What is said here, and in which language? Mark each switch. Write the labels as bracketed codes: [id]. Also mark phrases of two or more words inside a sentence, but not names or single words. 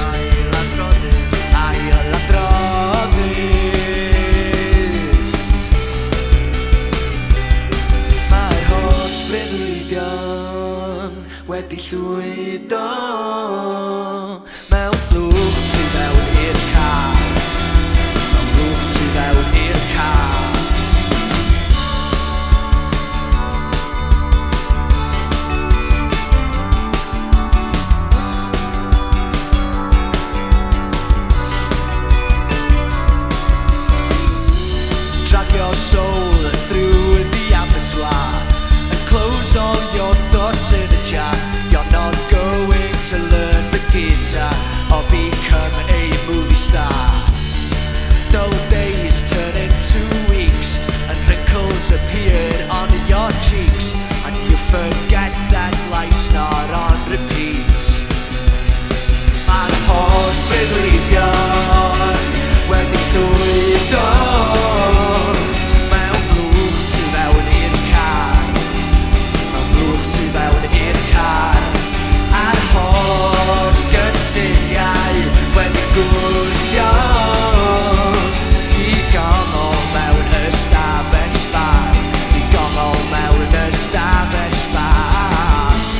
[cy] Mae'r holl freuddwydion wedi llwydo mewn blwch tu fewn i'r car, mewn blwch tu fewn i'r car. [en] Drag your soul through the abattoir and close all your thoughts in a jar. You're not going to learn the guitar or become a movie star. Dull days turn into weeks and wrinkles appear on your cheeks, and you forget that life's not on repeat. [cy] Mae'r holl freuddwydion wedi llwydo mewn blwch tu fewn i'r car, mewn blwch tu fewn i'r car, a'r holl gynlluniau wedi gwthio I gongol mewn ystafell sbar, I gongol mewn ystafell sbar.